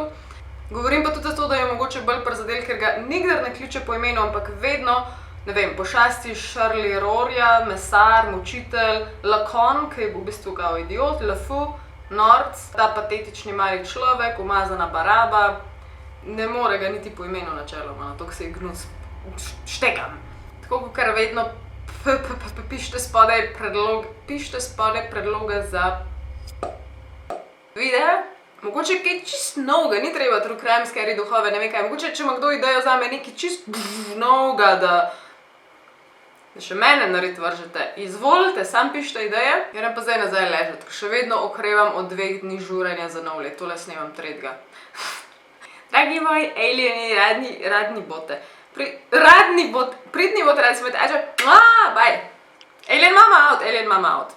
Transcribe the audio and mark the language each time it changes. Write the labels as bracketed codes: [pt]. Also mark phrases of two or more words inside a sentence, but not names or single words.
[sl] Govorim pa tudi zato, da je mogoče bolj prizadel, ker ga nikdar ne kliče po imenu, ampak vedno, ne vem, pošasti Charlie Rorja, mesar, mučitelj, Lacan, ki je v bistvu kao idiot, Lefou, norc, ta patetični mali človek, umazana baraba. Ne more ga niti po imenu načeloma, to se je gnus štekam. Tako kot kar vedno pišite spodaj predloge za videe, Mogoče kaj čist novega, ni treba [en] true crime, [sl] scary duhove, ne vem kaj. Mogoče, če ima kdo idejo zame nekaj čist novega, da še mene nared vržete. Izvolite, sam pišite ideje. Grem pa zdaj nazaj ležat, ker še vedno okrevam od 2 dni žuranja za nov let. Tole snemam 3. Dragi moji alieni, radni bote. Pridni bote, radi smo te, bye. [en] Alien mama out.